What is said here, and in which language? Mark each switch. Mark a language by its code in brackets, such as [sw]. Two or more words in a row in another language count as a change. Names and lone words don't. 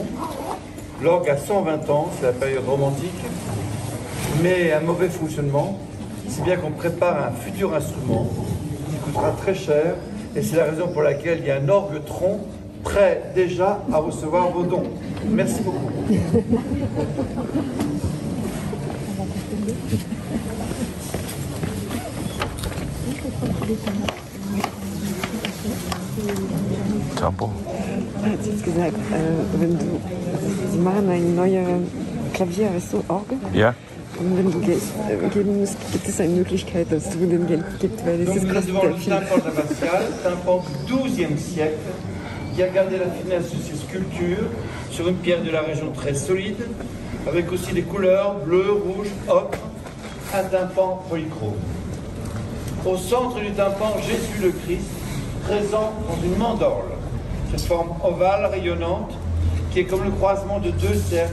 [fr] L'orgue a 120 ans, c'est la période romantique, mais un mauvais fonctionnement, si bien qu'on prépare un futur instrument qui coûtera très cher, et c'est la raison pour laquelle il y a un orgue-tron prêt déjà à recevoir vos dons. Merci beaucoup. Tempo. [de] Er hat jetzt gesagt, sie machen ein neues Klavier, weißt du, Orgel? Ja. Und wenn du Geld geben musst, gibt es eine Möglichkeit, dass du den Geld gibst, weil das ist kostet sehr viel. [fr] Tympan du XIIe siècle, qui a gardé la finesse de ses sculptures sur une pierre de la région très solide, avec aussi des couleurs bleu, rouge, ocre, un tympan polychrome. Au centre du tympan, Jésus le Christ, présent dans une mandorle, cette forme ovale rayonnante qui est comme le croisement de deux cercles.